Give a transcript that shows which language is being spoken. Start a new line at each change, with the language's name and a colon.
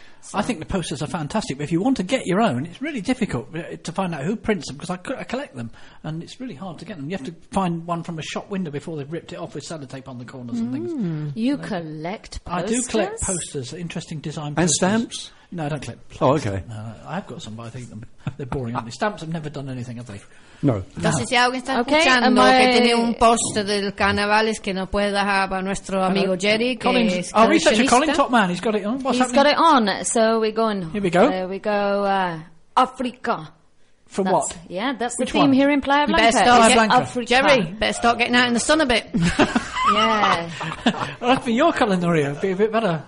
English: So. I think the posters are fantastic, but if you want to get your own, it's really difficult to find out who prints them, because I collect them, and it's really hard to get them. You have to find one from a shop window before they've ripped it off with sellotape on the corners and things. You collect posters? I do collect posters, interesting design posters. And stamps? No, I don't collect. Oh, okay. No, I have got some, but I think they're boring, aren't they? Stamps have never done anything, have they? No.
Spanish: Entonces, si alguien está escuchando que tiene un póster del carnaval, es que no puede dejar para nuestro amigo Jerry, que es
English: Our researcher, Colin Topman, he's got it on. He's got it on. So we're going. Here we go. There we go. Africa. From that's, what? Yeah, that's Which the theme one? Here in Playa Blanca. Jerry, better start getting out in the sun a bit. Yeah. Well, for your culinary, it'd be a bit better.